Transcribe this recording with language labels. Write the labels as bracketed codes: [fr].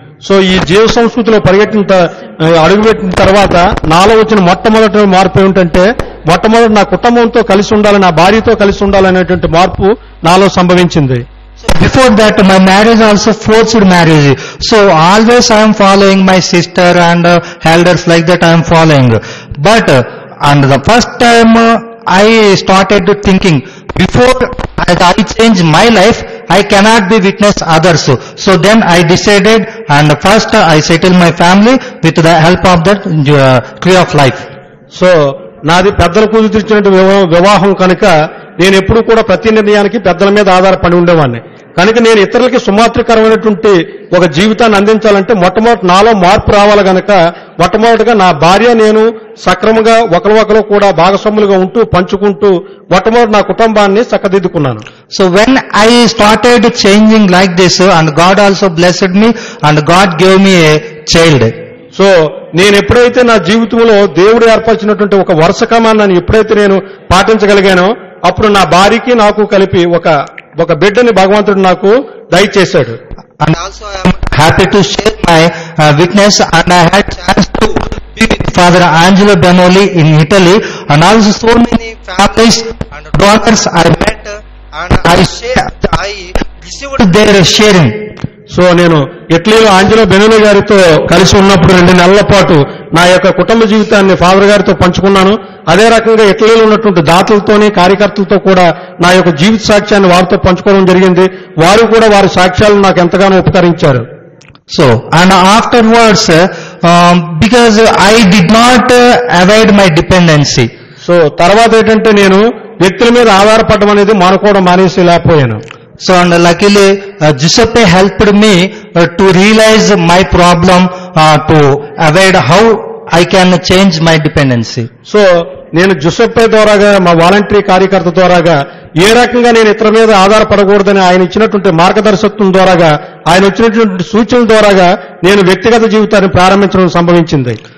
[te] So ఈ జీవ సంస్కృతిలో అడుగుపెట్టిన తర్వాత నాలో వచ్చిన మొట్టమొదటి మార్పు ఏమిటంటే, మొట్టమొదటి నా కుటుంబంతో కలిసి ఉండాలి, నా భార్యతో కలిసి ఉండాలనేటువంటి మార్పు నాలో సంభవించింది. [en] Before that my marriage also forced marriage. So always I am following my sister and elders like that I am following. But and the first time I started thinking before I change my life I cannot be witness others. So then I decided and first I settled my family with the help of that tree of life. [te] So నాది పెద్దల కుదిర్చినటువంటి వివాహం కనుక నేను ఎప్పుడు కూడా ప్రతి నిర్ణయానికి పెద్దల మీద ఆధారపడి ఉండేవాడిని. కనుక నేను ఇతరులకి సుమాత్రకరమైనటువంటి ఒక జీవితాన్ని అందించాలంటే మొట్టమొదటి నాలో మార్పు రావాలి కనుక మొట్టమొదటిగా నా భార్య నేను సక్రమంగా ఒకరు కూడా భాగస్వాములుగా ఉంటూ పంచుకుంటూ మొట్టమొదటి నా కుటుంబాన్ని చక్కదిద్దుకున్నాను. [en] So when I started changing like this and God also blessed me and God gave me a child. [te] So నేను ఎప్పుడైతే నా జీవితంలో దేవుడు ఏర్పరిచినటువంటి ఒక వరుస క్రమాన్ని ఎప్పుడైతే నేను పాటించగలిగానో అప్పుడు నా భార్యకి నాకు కలిపి ఒక బిడ్డని భగవంతుడు నాకు దయచేశాడు. [en] And also I am happy to share my witness and I had chance to be with Father Angelo Benoli in Italy and also so many families and donors I met and I received their sharing. [te] So నేను ఇటలీలో Angelo బెనోలి గారితో కలిసి ఉన్నప్పుడు 2 నెలల పాటు నా యొక్క కుటుంబ జీవితాన్ని ఫాదర్ గారితో పంచుకున్నాను. అదే రకంగా ఇటలీలో ఉన్నటువంటి దాతలతోని కార్యకర్తలతో కూడా నా యొక్క జీవిత సాక్ష్యాన్ని వారితో పంచుకోవడం జరిగింది. వారు కూడా వారి సాక్ష్యాలను నాకు ఎంతగానో ఉపకరించారు. [en] So, and afterwards, because I did not avoid my dependency. [te] So తర్వాత ఏంటంటే నేను వ్యక్తుల మీద ఆధారపడడం అనేది మానుకోవడం మానేసి లేకపోయాను. [en] So, and luckily, Giuseppe helped me to realize my problem, to avoid how I can change my dependency. [te] So నేను జుసెప్పే ద్వారాగా మా వాలంటరీ కార్యకర్త ద్వారాగా ఏ రకంగా నేను ఇతర మీద ఆధారపడకూడదని ఆయన ఇచ్చినటువంటి మార్గదర్శకత్వం ద్వారాగా ఆయన వచ్చినటువంటి సూచనల ద్వారాగా నేను వ్యక్తిగత జీవితాన్ని ప్రారంభించడం సంభవించింది.